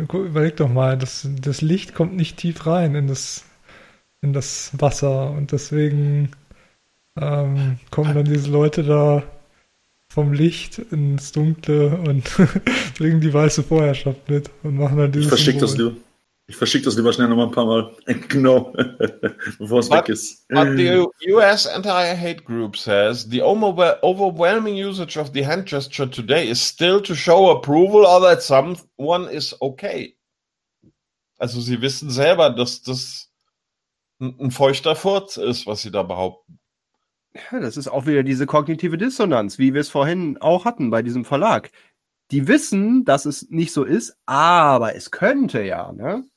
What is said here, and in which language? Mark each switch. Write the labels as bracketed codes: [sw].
[de] Überleg doch mal, das Licht kommt nicht tief rein in das Wasser und deswegen kommen dann diese Leute da vom Licht ins Dunkle und bringen die weiße Vorherrschaft mit und machen dann dieses. Ich verschicke das lieber schnell nochmal ein paar Mal. Genau. Bevor es weg ist. [en] But the US anti-hate group says the overwhelming usage of the hand gesture today is still to show approval or that someone is okay. [de] Also sie wissen selber, dass das ein feuchter Furz ist, was sie da behaupten. Ja, das ist auch wieder diese kognitive Dissonanz, wie wir es vorhin auch hatten bei diesem Verlag. Die wissen, dass es nicht so ist, aber es könnte ja, ne?